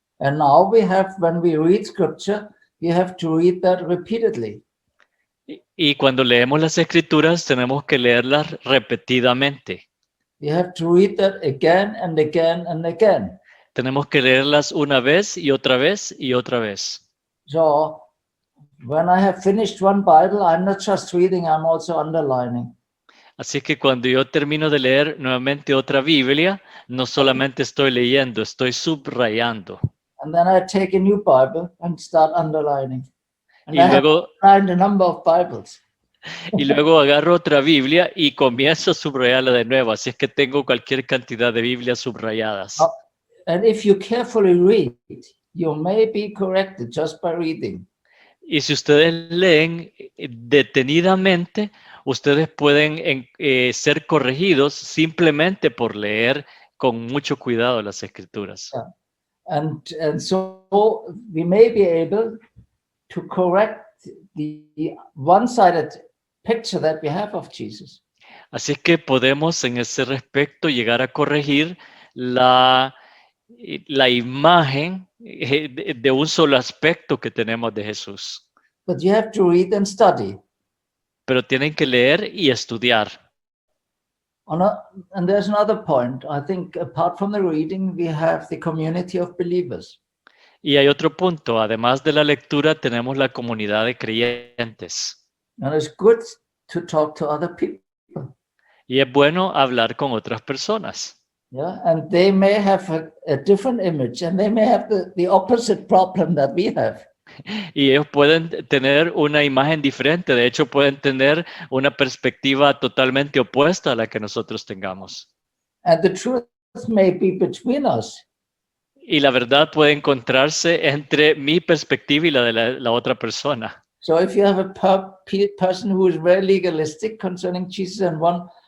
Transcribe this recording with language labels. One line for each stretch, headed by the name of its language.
English: And now when we read Scripture, we have to read that repeatedly.
Spanish: Y cuando leemos las Escrituras, tenemos que leerlas repetidamente.
English: We have to read that again and again and again.
Spanish: Tenemos que leerlas una vez y otra vez y otra vez.
English: So when I have finished one Bible, I'm not just reading, I'm also underlining.
Spanish: Así que cuando yo termino de leer nuevamente otra Biblia, no solamente estoy leyendo, estoy subrayando.
English: And then I take a new Bible and start underlining. And
Spanish: Y
English: I have
Spanish: luego,
English: underlined a number of Bibles.
Spanish: y luego agarro otra Biblia y comienzo a subrayarla de nuevo. Así es que tengo cualquier cantidad de Biblias subrayadas.
English: And if you carefully read, you may be corrected just by reading.
Spanish: Y si ustedes leen detenidamente, ustedes pueden ser corregidos simplemente por leer con mucho cuidado las Escrituras.
English: Yeah. And so we may be able to correct the one-sided picture that we have of Jesus.
Spanish: Así es que podemos en ese respecto llegar a corregir la imagen de un solo aspecto que tenemos de Jesús.
English: But you have to read and study.
Spanish: Pero tienen que leer y estudiar.
English: And there's another point. I think apart from the reading, we have the community of believers.
Spanish: Y hay otro punto. Además de la lectura, tenemos la comunidad de creyentes.
English: And it's good to talk to other people.
Spanish: Y es bueno hablar con otras personas.
English: Yeah, and they may have a different image, and they may have the opposite problem that we have.
Spanish: Y ellos pueden tener una imagen diferente. De hecho, pueden tener una perspectiva totalmente opuesta a la que nosotros tengamos.
English: And the truth may be between us.
Spanish: Y la verdad puede encontrarse entre mi perspectiva y la de la otra persona.
English: So if you have a person who is very legalistic concerning Jesus and one